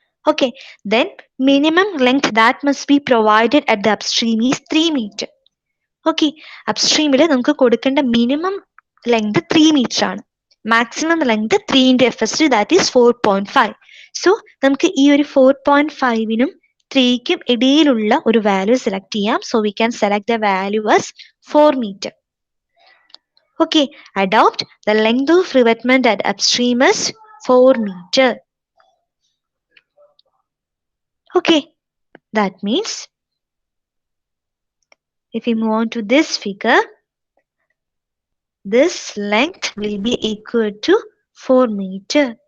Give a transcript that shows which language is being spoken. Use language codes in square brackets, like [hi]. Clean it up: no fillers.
[en] Okay, then minimum length that must be provided at the upstream is 3 meter. [ml] Okay, upstream നമുക്ക് കൊടുക്കേണ്ട minimum length 3 meter ആണ്. [en] Maximum length 3 into FSD, that is 4.5. [ml] So നമുക്ക് ഈ ഒരു 4.5നും 3ക്കും ഇടയിലുള്ള ഒരു value select ചെയ്യാം. [en] So we can select the value as 4 meter. Okay, adopt the length of revetment at upstream is 4 meter. Okay, that means if we move on to this figure, this length will be equal to 4 meter.